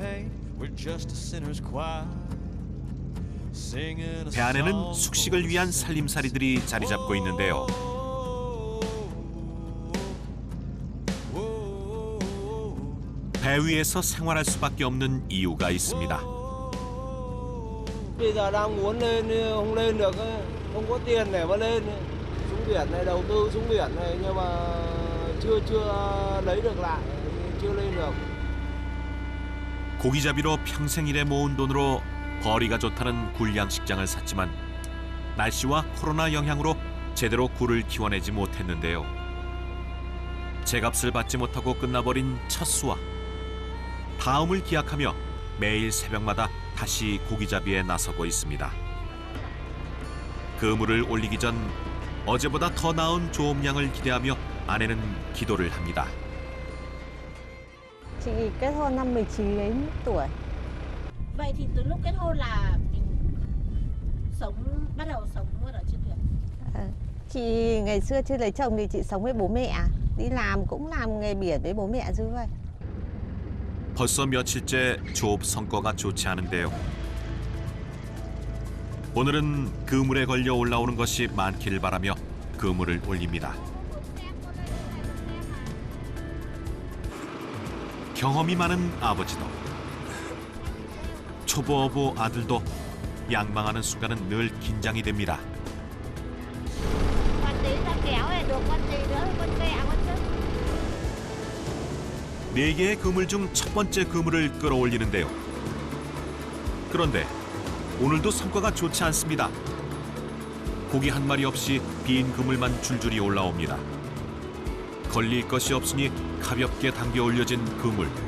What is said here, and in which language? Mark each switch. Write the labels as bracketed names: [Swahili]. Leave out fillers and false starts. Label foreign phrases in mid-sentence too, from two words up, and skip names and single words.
[Korean] 배 안에는 숙식을 위한 살림살이들이 자리 잡고 있는데요. 배 위에서 생활할 수밖에 없는 이유가 있습니다. [Vietnamese] Bây giờ đang muốn lên không lên được, không có tiền để mà lên. Xuống biển này, đầu tư xuống biển này nhưng mà chưa lấy được lại, chưa lên được. [Korean] 고기잡이로 평생 일해 모은 돈으로 벌이가 좋다는 굴 양식장을 샀지만 날씨와 코로나 영향으로 제대로 굴을 키워내지 못했는데요. 제값을 받지 못하고 끝나버린 첫 수확. 다음을 기약하며 매일 새벽마다 다시 고기잡이에 나서고 있습니다. 그물을 올리기 전 어제보다 더 나은 조업량을 기대하며 아내는 기도를 합니다. [Vietnamese] Chị kết hôn năm 19 đến tuổi. Vậy thì từ lúc kết hôn là mình bắt đầu sống luôn ở trên thuyền. Chị ngày xưa chưa lấy chồng thì chị sống với bố mẹ. Đi làm cũng làm nghề biển với bố mẹ chứ vậy. [Korean] 벌써 며칠째 조업 성과가 좋지 않은데요. 오늘은 그물에 걸려 올라오는 것이 많기를 바라며 그물을 올립니다. 경험이 많은 아버지도 초보부 아들도 양망하는 순간은 늘 긴장이 됩니다. [Vietnamese] Con tí ra kéo này được con gì nữa, con kẹ con chứ. [Korean] 4개의 그물 중 첫 번째 그물을 끌어올리는데요. 그런데 오늘도 성과가 좋지 않습니다. 고기 한 마리 없이 빈 그물만 줄줄이 올라옵니다. 걸릴 것이 없으니 가볍게 당겨 올려진 그물.